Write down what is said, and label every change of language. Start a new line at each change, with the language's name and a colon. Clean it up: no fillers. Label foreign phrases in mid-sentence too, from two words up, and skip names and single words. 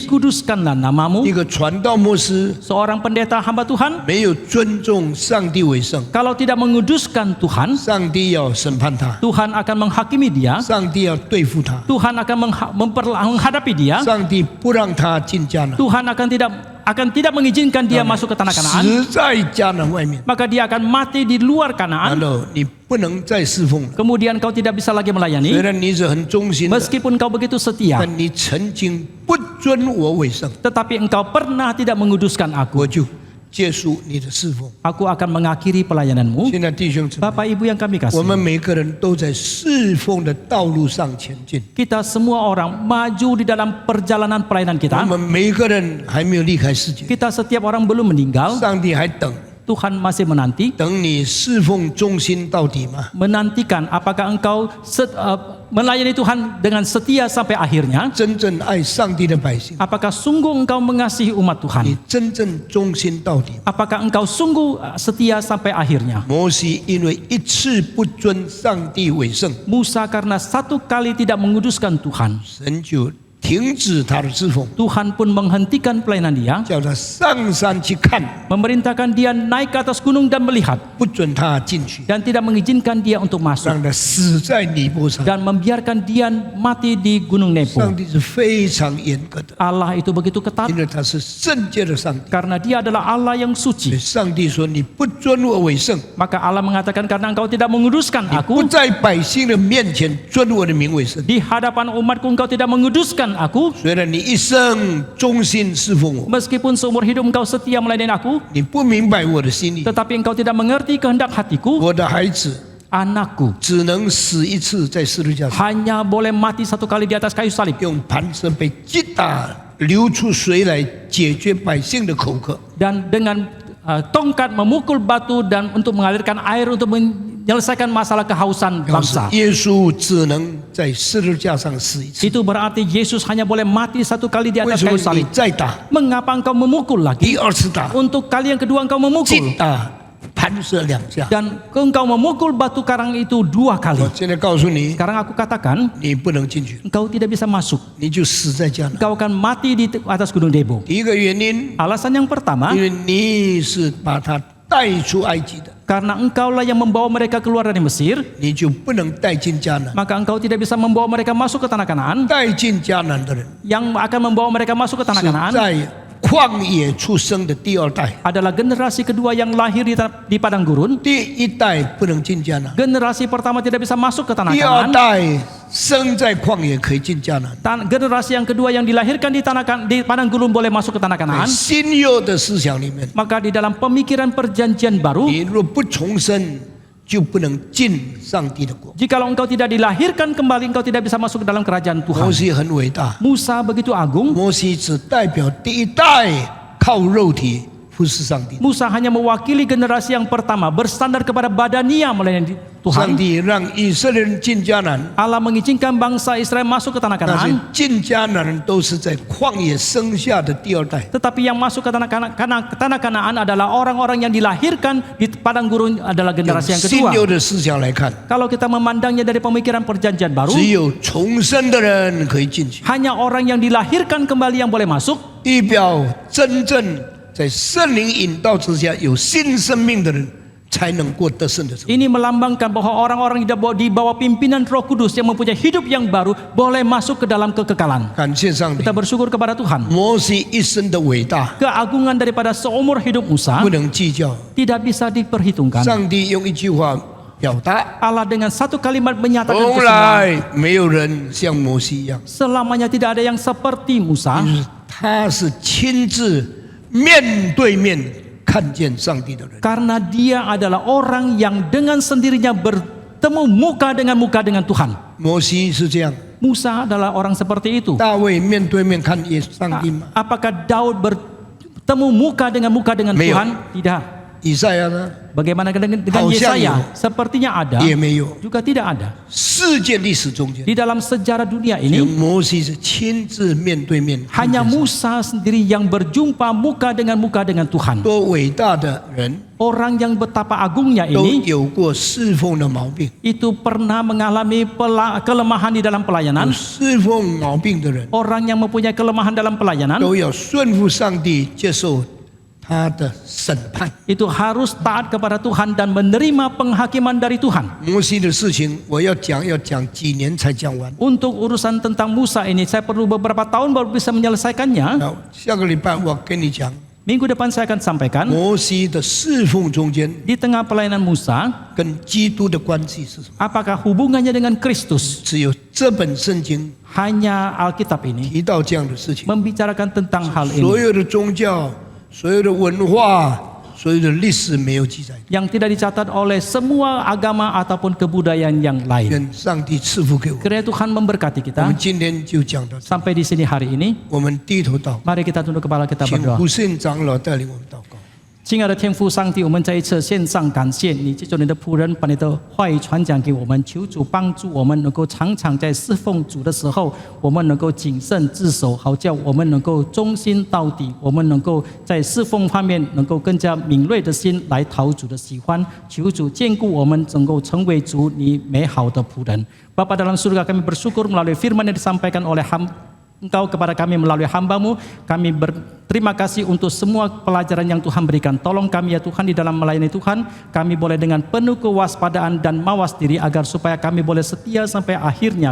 Indonesian: dikuduskanlah namamu.
Chinese: 一个传道牧师
Indonesian: Seorang pendeta hamba Tuhan,
Chinese: 没有尊重上帝为圣，
Indonesian: kalau tidak menguduskan Tuhan,
Chinese: 上帝要审判他，
Indonesian: Tuhan akan menghakimi dia.
Chinese: 上帝要对付他，
Indonesian: Tuhan akan menghadapi dia.
Chinese: 上帝不让他进迦南，
Indonesian: Tuhan akan tidak mengizinkan dia masuk ke tanah Kanaan.
Chinese: 死在迦南外面。
Indonesian: Maka dia akan mati di luar
Chinese: 然
Indonesian: Kanaan.
Chinese: 后你不能再侍奉了。
Indonesian: Kemudian kau tidak bisa lagi
Chinese: 虽
Indonesian: melayani.
Chinese: 然你是很忠心的，
Indonesian: Meskipun kau begitu setia,
Chinese: 但你曾经不尊我为圣，
Indonesian: tetapi engkau pernah tidak menguduskan
Chinese: 我
Indonesian: aku.
Chinese: 就结束你的侍奉。
Indonesian: Aku akan mengakhiri pelayananmu.
Chinese: 现在弟兄姊妹，
Indonesian: Bapak Ibu yang kami
Chinese: 我们
Indonesian: kasih,
Chinese: 每个人都在侍奉的道路上前进，
Indonesian: kita semua orang maju di dalam perjalanan pelayanan
Chinese: 我
Indonesian: kita.
Chinese: 们每个人还没有离开世界，
Indonesian: Kita setiap orang belum meninggal.
Chinese: 上帝还等
Indonesian: Tuhan masih menanti,
Chinese: 等你侍奉忠心到底吗？
Indonesian: menantikan apakah engkau melayani Tuhan dengan setia sampai akhirnya.
Chinese: 真正爱上帝的百姓，
Indonesian: Apakah sungguh engkau mengasihi umat
Chinese: 你
Indonesian: Tuhan?
Chinese: 真正忠心到底吗？
Indonesian: Apakah engkau sungguh setia sampai akhirnya?
Chinese: 摩西因为一次不尊上帝为圣，
Indonesian: Musa karena satu kali tidak menguduskan Tuhan,
Chinese: 神就停止他的侍奉，
Indonesian: Tuhan pun menghentikan pelayanan dia,
Chinese: 叫他上山去看，
Indonesian: memerintahkan dia naik ke atas gunung dan melihat,
Chinese: 不准他进去，
Indonesian: dan tidak mengizinkan dia untuk masuk,
Chinese: 让他死在尼泊山。
Indonesian: dan membiarkan dia mati di gunung Nebo.
Chinese: 上帝是非常严格的，
Indonesian: Allah itu begitu ketat
Chinese: 因为他是圣洁的上帝。
Indonesian: karena dia adalah Allah yang
Chinese: 所
Indonesian: suci.
Chinese: 以上帝说：“你不尊我为圣，
Indonesian: Maka Allah mengatakan karena engkau tidak menguduskan
Chinese: 不
Indonesian: aku,
Chinese: 在百姓的面前尊我的名为圣。
Indonesian: di hadapan umatku engkau tidak menguduskan aku,
Chinese: 虽然你一生忠心侍奉我，
Indonesian: meskipun seumur hidup engkau setia melayani aku,
Chinese: 你不明白我的心意，
Indonesian: tetapi engkau tidak mengerti kehendak hatiku.
Chinese: 我的孩子，
Indonesian: anakku
Chinese: 只能死一次在十字架上，
Indonesian: hanya boleh mati satu kali di atas kayu salib
Chinese: 用磐石被击打，流出水来解决百姓的口渴。
Indonesian: dan dengan tongkat memukul batu dan untuk mengalirkan air untuk menyelesaikan masalah kehausan
Chinese: 表示
Indonesian: bangsa.
Chinese: 耶稣只能在十字架上死一次。
Indonesian: Itu berarti Yesus hanya boleh mati satu kali di
Chinese: 为
Indonesian: atas
Chinese: 什么
Indonesian: kayu
Chinese: 你
Indonesian: salib.
Chinese: 再打，
Indonesian: Mengapa engkau memukul
Chinese: 第
Indonesian: lagi?
Chinese: 二次打，
Indonesian: Untuk kali yang kedua engkau memukul
Chinese: 击打磐石2下？
Indonesian: dan engkau memukul batu karang itu 2 kali.
Chinese: 我现在告诉你，
Indonesian: Sekarang aku katakan
Chinese: 你不能进去，
Indonesian: engkau tidak bisa masuk.
Chinese: 你就死在迦南。
Indonesian: Engkau akan mati di atas gunung Nebo.
Chinese: 第一个原因，
Indonesian: Alasan yang pertama
Chinese: 因为你是把他带出埃及的，
Indonesian: karena engkaulah yang membawa mereka keluar dari Mesir,
Chinese: 你就不能带进迦南。
Indonesian: maka engkau tidak bisa membawa mereka masuk ke tanah Kanaan.
Chinese: 带进迦南的人
Indonesian: Yang akan membawa mereka masuk ke tanah
Chinese: 是
Indonesian: Kanaan
Chinese: 在旷野出生的第二代，
Indonesian: adalah generasi kedua yang lahir di padang gurun.
Chinese: 第一代不能进迦南，
Indonesian: Generasi pertama tidak bisa masuk ke tanah
Chinese: 第二
Indonesian: Kanaan.
Chinese: 代生在旷野可以进迦南。
Indonesian: Generasi yang kedua yang dilahirkan di padang gurun boleh masuk ke tanah
Chinese: 在
Indonesian: Kanaan.
Chinese: 新约的思想里面，
Indonesian: Maka di dalam pemikiran perjanjian baru,
Chinese: 你若不重生，就不能进上帝的国。
Indonesian: jikalau engkau tidak dilahirkan kembali, engkau tidak bisa masuk ke dalam kerajaan
Chinese: 摩
Indonesian: Tuhan.
Chinese: 西很伟大，
Indonesian: Musa begitu agung.
Chinese: 摩西只代表第一代靠肉体服侍上帝。
Indonesian: Musa hanya mewakili generasi yang pertama bersandar kepada badania melayani
Chinese: 上
Indonesian: Tuhan.
Chinese: 帝让以色列人进迦南，
Indonesian: Allah mengizinkan bangsa Israel masuk ke tanah
Chinese: 那些
Indonesian: Kanaan,
Chinese: 进迦南人都是在旷野生下的第二代。
Indonesian: tetapi yang masuk ke tanah Kanaan adalah orang-orang yang dilahirkan di padang gurun adalah
Chinese: 用
Indonesian: generasi yang
Chinese: 新
Indonesian: kedua.
Chinese: 约的思想来看，
Indonesian: Kalau kita memandangnya dari pemikiran perjanjian baru,
Chinese: 只有重生的人可以进去，
Indonesian: hanya orang yang dilahirkan kembali yang boleh masuk.
Chinese: 预表真正在圣灵引导之下有新生命的人才能过得胜的生活。
Indonesian: Ini melambangkan bahwa orang-orang di bawah pimpinan Roh Kudus yang mempunyai hidup yang baru boleh masuk ke dalam kekekalan.
Chinese: 感谢上帝
Indonesian: Kita，bersyukur kepada Tuhan.
Chinese: 摩西一生的伟大
Indonesian: Keagungan daripada seumur hidup Musa
Chinese: 不能计较。
Indonesian: tidak bisa diperhitungkan.
Chinese: 上帝用一句话表达，
Indonesian: Allah dengan satu kalimat menyatakan
Chinese: 从
Indonesian: kesemuanya.
Chinese: 来没有人像摩西一样，
Indonesian: Selamanya tidak ada yang seperti Musa.
Chinese: 就是他是亲自面对面看见上帝的人。
Indonesian: Karena dia adalah orang yang dengan sendirinya bertemu muka dengan Tuhan.
Chinese: 摩西是这样，
Indonesian: Musa adalah orang seperti itu.
Chinese: 大卫面对面看上帝吗？
Indonesian: Apakah Daud bertemu muka dengan
Chinese: Meo.
Indonesian: Tuhan? Tidak.
Chinese: 以赛亚呢？
Indonesian: Bagaimana dengan
Chinese: 好像
Indonesian: Yesaya?
Chinese: Yu.
Indonesian: Sepertinya ada,
Chinese: 也没有。
Indonesian: juga tidak ada.
Chinese: 世界历史中间，
Indonesian: Di dalam sejarah dunia
Chinese: 只有
Indonesian: ini
Chinese: 摩西是亲自面对面看见
Indonesian: hanya
Chinese: 上帝。
Indonesian: Musa sendiri yang berjumpa muka dengan Tuhan.
Chinese: 多伟大的人
Indonesian: Orang yang betapa agungnya
Chinese: 都
Indonesian: ini
Chinese: 有过侍奉的毛病，
Indonesian: itu pernah mengalami kelemahan di dalam
Chinese: 有
Indonesian: pelayanan.
Chinese: 侍奉毛病的人
Indonesian: Orang yang mempunyai kelemahan dalam pelayanan
Chinese: 都要顺服上帝，接受他的审判。
Indonesian: itu harus taat kepada Tuhan dan menerima penghakiman dari Tuhan.
Chinese: 摩西的事情，我要讲几年才讲完。
Indonesian: Untuk urusan tentang Musa ini saya perlu beberapa tahun baru bisa menyelesaikannya.
Chinese: 那下个礼拜我跟你讲，
Indonesian: Minggu depan saya akan sampaikan
Chinese: 摩西的侍奉中间
Indonesian: di tengah pelayanan Musa
Chinese: 跟基督的关系是什么？
Indonesian: apakah hubungannya dengan Kristus.
Chinese: 只有这本圣经
Indonesian: Hanya Alkitab ini
Chinese: 提到这样的事情。
Indonesian: membicarakan tentang hal
Chinese: 所
Indonesian: ini
Chinese: 有的宗教、所有的文化、所有的历史没有记载。
Indonesian: yang tidak dicatat oleh semua agama ataupun kebudayaan yang lain.
Chinese: 愿上帝赐福给我。
Indonesian: Kiranya Tuhan memberkati
Chinese: 我
Indonesian: kita.
Chinese: 们今天就讲到这，
Indonesian: Sampai di sini hari ini.
Chinese: 我们低头祷告，
Indonesian: Mari kita tunduk kepala kita
Chinese: 请
Indonesian: berdoa.
Chinese: 胡信长老带领我们祷告。亲爱的天父上帝，我们再一次献上感谢你，借助你的仆人把你的话语传讲给我们，求主帮助我们能够常常在侍奉主的时候，我们能够谨慎自守，好叫我们能够忠心到底，我们能够在侍奉方面能够更加敏锐的心来讨主的喜欢。求主眷顾我们，能够成为主你美好的仆人。
Indonesian: Bapa dalam surga, kami bersyukur melalui firman yang disampaikan oleh Engkau kepada kami melalui hamba-Mu. Kami berterima kasih untuk semua pelajaran yang Tuhan berikan. Tolong kami ya Tuhan di dalam melayani Tuhan. Kami boleh dengan penuh kewaspadaan dan mawas diri agar supaya kami boleh setia sampai akhirnya.